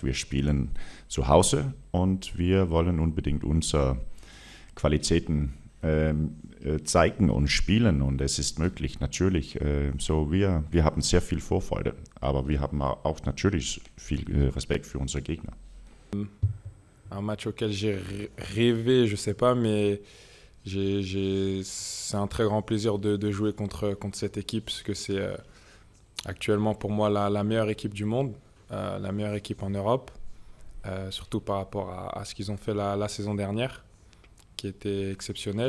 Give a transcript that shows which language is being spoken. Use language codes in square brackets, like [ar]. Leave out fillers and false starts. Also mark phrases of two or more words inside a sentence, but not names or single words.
[de] Wir spielen zu Hause und wir wollen unbedingt unsere Qualitäten zeigen und spielen und es ist möglich, natürlich. Wir haben sehr viel Vorfreude, aber wir haben auch natürlich viel Respekt für unsere Gegner. [fr] Un match auquel j'ai rêvé, je sais pas, mais c'est un très grand plaisir de jouer contre cette équipe parce que c'est actuellement pour moi la meilleure équipe du monde, la meilleure équipe en Europe, surtout par rapport à ce qu'ils ont fait la saison dernière, qui était exceptionnel.